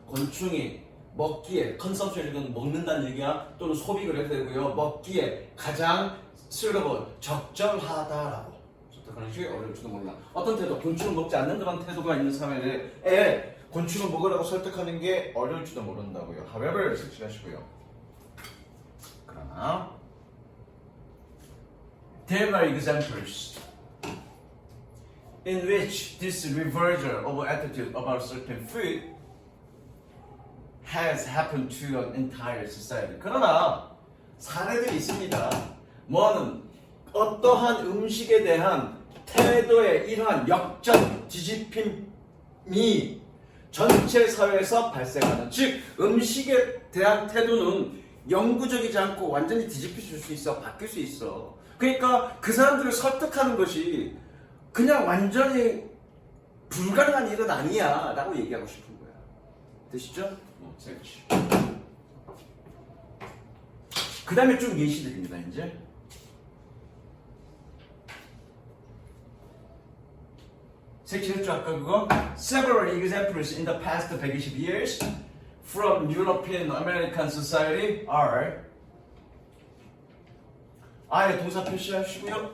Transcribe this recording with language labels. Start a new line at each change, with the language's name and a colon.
Korean: 곤충이 먹기에 컨섬션이건 먹는다는 얘기야 또는 소비 그래도 되고요. 먹기에 가장 suitable 적절하다라고. 그런 식이 어려울지도 몰라. 어떤 태도? 곤충을 먹지 않는 그런 태도가 있는 사회에 곤충을 먹으라고 설득하는 게 어려울지도 모른다고요. however 색칠하시고요. 그러나
English: there are examples in which this reversal of attitude about certain food has happened to an entire society.
Korean: 그러나 사례들이 있습니다. 뭐는 어떠한 음식에 대한 태도의 이러한 역전 뒤집힘이 전체 사회에서 발생하는, 즉 음식에 대한 태도는 영구적이지 않고 완전히 뒤집힐 수 있어, 바뀔 수 있어. 그러니까 그 사람들을 설득하는 것이 그냥 완전히 불가능한 일은 아니야 라고 얘기하고 싶은 거야. 되시죠? 그렇지. 그 다음에 쭉 예시드립니다. 이제 색칠했죠 아까 그거?
English: Several examples in the past 120 years from European American society are
Korean: 아예 동사 표시하시고요.